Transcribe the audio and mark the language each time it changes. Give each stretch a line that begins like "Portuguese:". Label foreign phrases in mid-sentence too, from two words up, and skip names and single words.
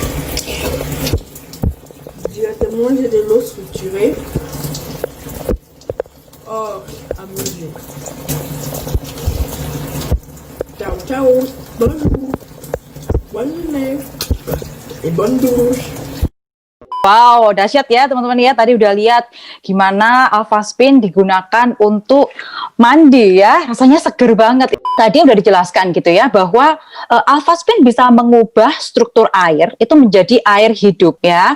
French: Directement j'ai de l'eau structurée. Oh, amusé.
Italian: Ciao, ciao.
French: Bonjour. Bonne journée. Et bonne douche.
Indonesian: Wow, dahsyat ya teman-teman ya. Tadi udah lihat gimana Avaspin digunakan untuk mandi ya. Rasanya seger banget. Tadi udah dijelaskan gitu ya bahwa Avaspin bisa mengubah struktur air itu menjadi air hidup ya.